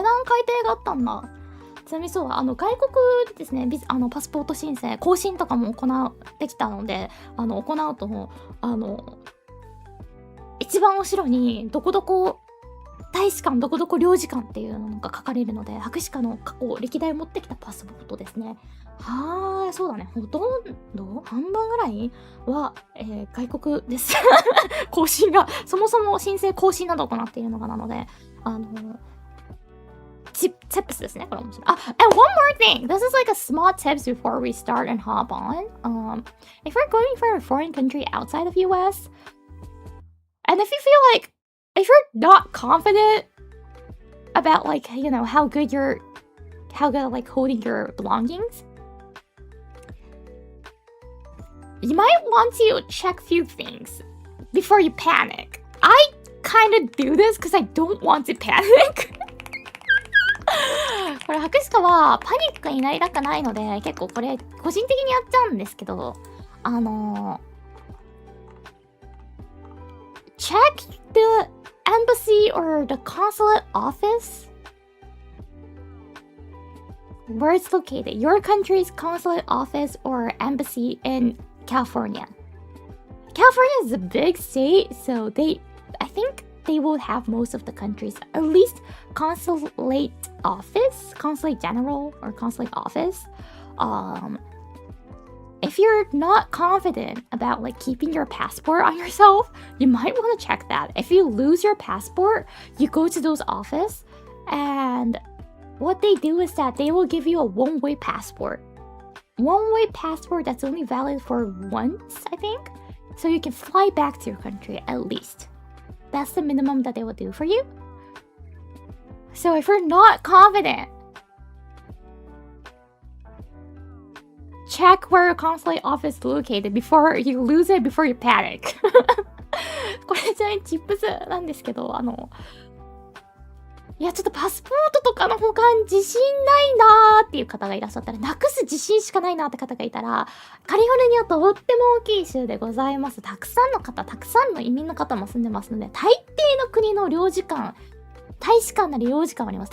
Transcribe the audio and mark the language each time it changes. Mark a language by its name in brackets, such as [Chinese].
[Japanese] 値段改定があったんだ。ちなみにそう、外国ですね、パスポート申請、更新とかもできたので、行うと、一番後ろに、どこどこ大使館、どこどこ領事館っていうのが書かれるので、博士課の過去、歴代を持ってきたパスポートですね。はーい、そうだね。ほとんど半分ぐらいは、外国です。更新が、そもそも申請更新などを行っているのがなので、tips ですね。これ面白い。 [English] and one more thing. This is like a small tips before we start and hop on. If you're going for a foreign country outside of US, and if you feel like, if you're not confident about like, you know, how good like holding your belongings, you might want to check few things before you panic. I kind of do this because I don't want to panic. [Japanese] これ博士課はパニックになりたくないので、結構これ個人的にやっちゃうんですけど、 [English] check the embassy or the consulate office where it's located, your country's consulate office or embassy in California. California is a big state, so I think they will have most of the countries, at least consulate general or consulate office. If you're not confident about like keeping your passport on yourself, you might want to check that. If you lose your passport, you go to those office, and what they do is that they will give you a one-way passport. One-way passport that's only valid for once, I think. So you can fly back to your country at least. That's the minimum that they will do for you. So if you're not confident, check where your consulate office is located before you lose it, before you panic. [Japanese] これちなみにチップスなんですけど、いやちょっとパスポートとかの保管自信ないなーっていう方がいらっしゃったら、なくす自信しかないなーって方がいたら、カリフォルニアとっても大きい州でございます。たくさんの移民の方も住んでますので、大抵の国の領事館、大使館なり領事館あります。